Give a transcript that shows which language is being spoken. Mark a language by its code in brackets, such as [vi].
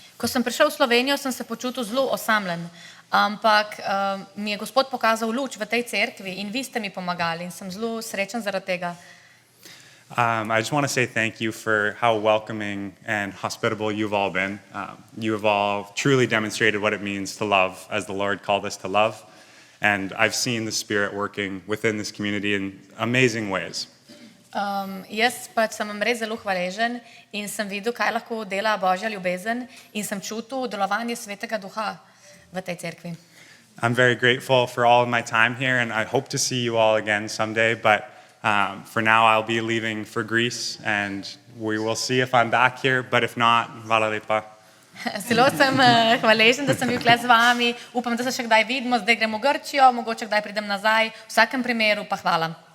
[sl] Ko sem prišel v Slovenijo, sem se počutil zelo osamljen, ampak mi je Gospod pokazal luč v tej cerkvi in vi ste mi pomagali in sem zelo srečen zaradi tega. [en] I just want to say thank you for how welcoming and hospitable you've all been. You have all truly demonstrated what it means to love as the Lord called us to love. And I've seen the Spirit working within this community in amazing ways. [sl] Jaz pač sem vam res zelo hvaležen in sem videl, kaj lahko dela Božja ljubezen in sem čutil delovanje Svetega Duha v tej cerkvi. [en] I'm very grateful for all of my time here, and I hope to see you all again someday, but for now I'll be leaving for Greece, and we will see if I'm back here, but if not, [sl] hvala lepa. Zelo sem hvaležen, da sem bil tukaj z vami, upam, da se še kdaj vidimo, zdaj gremo v Grčijo, mogoče kdaj pridem nazaj, v vsakem primeru pa hvala.